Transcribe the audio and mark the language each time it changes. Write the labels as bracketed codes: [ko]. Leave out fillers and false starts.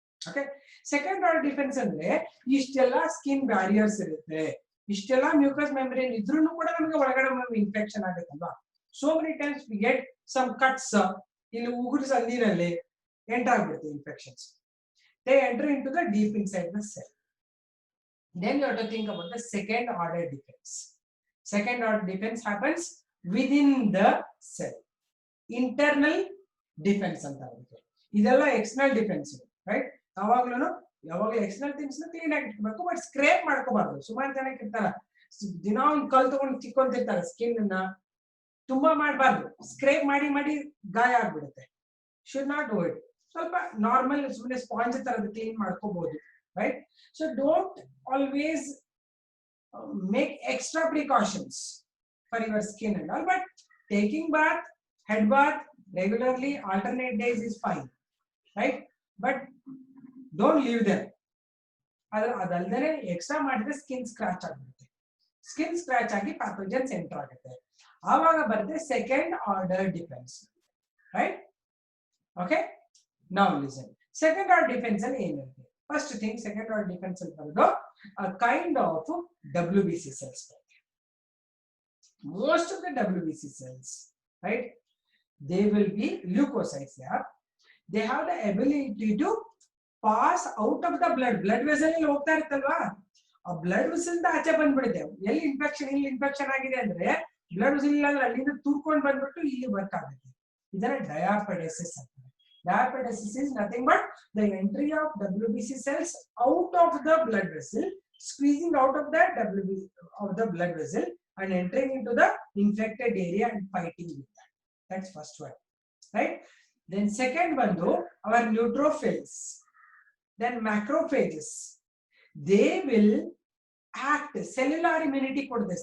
[kn] Okay, second order defence ಅಂದ್ರೆ ಇಷ್ಟೆಲ್ಲ skin barriers ಇರುತ್ತೆ, ಇಷ್ಟೆಲ್ಲ ಮ್ಯೂಕಸ್ ಮೆಂಬ್ರೇನ್ ಇದ್ರೂ ಕೂಡ ನಮಗೆ ಒಳಗಡೆ infection ಆಗುತ್ತಲ್ವಾ. [en] So many times we get some cuts [kn] ಇಲ್ಲಿ ಉಗುರು ಸಂದಿನಲ್ಲಿ ಎಂಟರ್ ಆಗ್ಬಿಡುತ್ತೆ [en] infections. They enter into the deep inside the cell. Then you have to think about the second order defense. Second order defense happens within the cell. [kn] Internal defense ಅಂತ ಆಗುತ್ತೆ. ಇದೆಲ್ಲ external defence, right? ಯಾವಾಗಲೂ external things ನ clean ಆಗಿ ಇಟ್ಕೋಬೇಕು, but scrape ಮಾಡ್ಕೋಬಾರ್ದು. ಸುಮಾರು ಜನಕ್ಕೆ ಇರ್ತಾರ ದಿನ ಒಂದು ಕಲ್ ತಗೊಂಡು ತಿಕ್ಕೊಂತಿರ್ತಾರೆ, ಸ್ಕಿನ್ ಅನ್ನ ತುಂಬಾ ಮಾಡಬಾರ್ದು. ಸ್ಕ್ರೇಪ್ ಮಾಡಿ ಗಾಯ ಆಗ್ಬಿಡುತ್ತೆ. [en] Should not do it. [kn] ಸ್ವಲ್ಪ ನಾರ್ಮಲ್ ಸುಮ್ಮನೆ ಸ್ಪಾಂಜ್ ತರದ್ದು ಕ್ಲೀನ್ ಮಾಡ್ಕೋಬಹುದು, right? [en] So don't always make extra precautions for your skin and all, but taking bath, head bath regularly, alternate days is fine, right? But don't leave them. [kn] ಅದಲ್ಲದೆ extra ಮಾಡಿದ್ರೆ skin scratch ಆಗುತ್ತೆ. Skin scratch ಆಗಿ pathogens enter ಆಗುತ್ತೆ. ಆವಾಗ ಬರುತ್ತೆ second order defence, right? Okay, [en] Now listen. [kn] Second order defence ಅಲ್ಲಿ ಏನಿರುತ್ತೆ? First thing, second order defence ಅಲ್ಲಿ ಬರೋದು kind of WBC cells. [en] Most of the WBC cells, right, they will be leukocytes. They have the ability to pass out of the blood vessel [kn] ಅಲ್ಲಿ ಹೋಗ್ತಾ ಇರುತ್ತಲ್ವಾ, ಆ blood vessel ಆಚೆ ಬಂದ್ಬಿಡುತ್ತೆ. ಎಲ್ಲಿ infection ಆಗಿದೆ ಅಂದ್ರೆ ಬ್ಲಡ್ ವೆಸಲ್ ಇಲ್ಲ ಅಂದ್ರೆ ಅಲ್ಲಿಂದ ತುರ್ಕೊಂಡು ಬಂದ್ಬಿಟ್ಟು ಇಲ್ಲಿ ವರ್ಕ್ ಆಗುತ್ತೆ. ಇದನ್ನ ಡಯಾಪೆಡೆಸಿಸ್ ಅಂತಾರೆ. [en] Diapedesis is nothing but the entry of WBC cells out of the blood vessel, squeezing out of the blood vessel and entering into the infected area and fighting with that. That's first one, right? Then second one though, our neutrophils, then macrophages, they will act cellular immunity ಕೊಡುತ್ತೆ.